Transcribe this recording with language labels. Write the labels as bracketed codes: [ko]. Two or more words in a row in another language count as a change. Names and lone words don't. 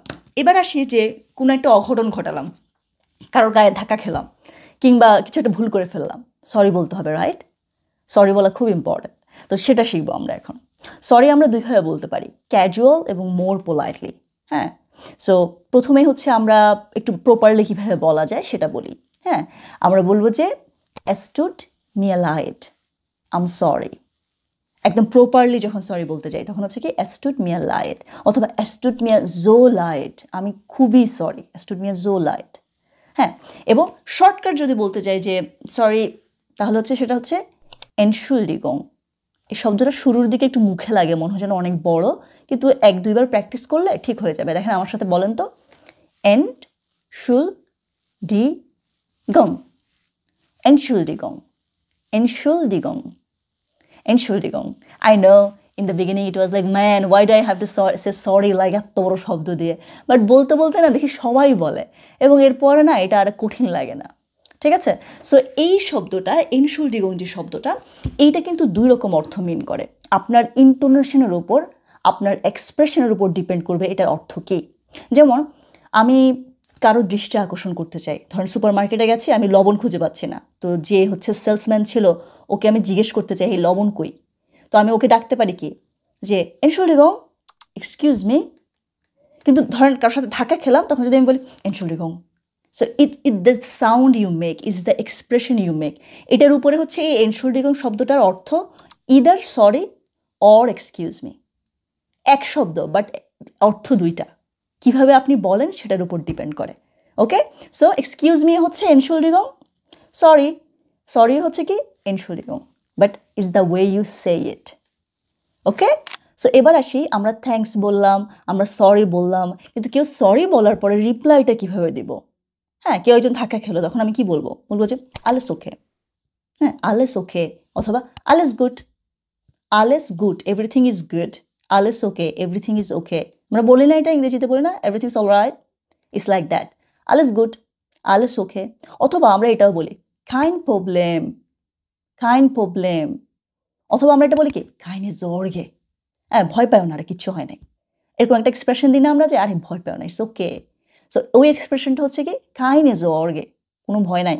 [bn] এবার আসি যে কোনো একটা অঘটন ঘটালাম, কারোর গায়ে ধাক্কা খেলাম কিংবা কিছু একটা ভুল করে ফেললাম, সরি বলতে হবে, রাইট? সরি বলা খুব ইম্পর্ট্যান্ট, তো সেটা শিখবো আমরা এখন। সরি আমরা দুইভাবে বলতে পারি, ক্যাজুয়াল এবং [en] more politely. [bn] হ্যাঁ, সো প্রথমেই হচ্ছে আমরা একটু প্রপারলি কীভাবে বলা যায় সেটা বলি। হ্যাঁ, আমরা বলবো যে [de] es tut mir leid, [en] I'm sorry. [bn] একদম প্রপারলি যখন সরি বলতে যাই তখন হচ্ছে কি [de] es tut mir leid, [bn] অথবা [de] es tut mir so leid, [bn] আমি খুবই সরি, [de] es tut mir so leid। [bn] হ্যাঁ, এবং শর্টকাট যদি বলতে চাই যে সরি, তাহলে হচ্ছে সেটা হচ্ছে Entschuldigung। এই শব্দটা শুরুর দিকে একটু মুখে লাগে, মনে হয় যেন অনেক বড়, কিন্তু 1-2বার প্র্যাকটিস করলে ঠিক হয়ে যাবে। দেখেন আমার সাথে বলেন তো, [de] Entschuldigung, Entschuldigung, Entschuldigung, Entschuldigung. [en] I know in the beginning it was like, man, why do I have to say sorry like [bn] এত বড় শব্দ দিয়ে, বাট বলতে বলতে না দেখি সবাই বলে এবং এরপরে না এটা আর কঠিন লাগে না। ঠিক আছে, সো এই শব্দটা এনশুলডিগং যে শব্দটা, এইটা কিন্তু দুই রকম অর্থ মিন করে। আপনার ইন্টোনেশনের উপর, আপনার এক্সপ্রেশনের উপর ডিপেন্ড করবে এটার অর্থ কী। যেমন আমি কারো দৃষ্টি আকর্ষণ করতে চাই, ধরেন সুপার মার্কেটে গেছি, আমি লবণ খুঁজে পাচ্ছি না, তো যে হচ্ছে সেলসম্যান ছিল ওকে আমি জিজ্ঞেস করতে চাই এই লবণ কই, তো আমি ওকে ডাকতে পারি কি যে এনশুলডিগং, [en] excuse me. [bn] কিন্তু ধরেন কারোর সাথে ধাক্কা খেলাম, তখন যদি আমি বলি এনশুলডিগং, [en] so it the sound you make, it's the expression you make, ইটস দ্য এক্সপ্রেশন ইউ মেক। [bn] এটার উপরে হচ্ছে এই এনশুলডিগং শব্দটার অর্থ [en] either sorry or excuse me, [bn] এক শব্দ বাট অর্থ দুইটা, কিভাবে আপনি বলেন সেটার উপর ডিপেন্ড করে। [en] okay, so excuse me হচ্ছে এনশুলডিগং, sorry, sorry [bn] হচ্ছে কি [en] এনশুলডিগং, but it's the way you say it. [bn] ওকে, সো এবার আসি, আমরা থ্যাঙ্কস বললাম, আমরা সরি বললাম, কিন্তু কেউ সরি বলার পরে রিপ্লাইটা কীভাবে দিব? হ্যাঁ, কেউ একজন ধাক্কা খেলো, তখন আমি কি বলবো? বলবো যে [de] Alles okay. হ্যাঁ, Alles okay, অথবা Alles gut, alles gut, [en] everything is good, [de] Alles okay, [en] everything is okay. [bn] আমরা বলি না এটা, ইংরেজিতে বলি না [en] everything is all right, it's like that, [de] Alles gut, alles okay. [bn] অথবা আমরা এটাও বলি [de] kein Problem, kein Problem. [bn] অথবা আমরা এটা বলি কি [de] keine Sorge, [bn] হ্যাঁ ভয় পাও না, আর কিচ্ছু হয় নাই, এরকম একটা এক্সপ্রেশন দিই না আমরা যে আরে ভয় পাও না, [en] it's okay. [bn] সো ওই এক্সপ্রেশনটা হচ্ছে কি [de] keine Sorge, [bn] কোনো ভয় নাই।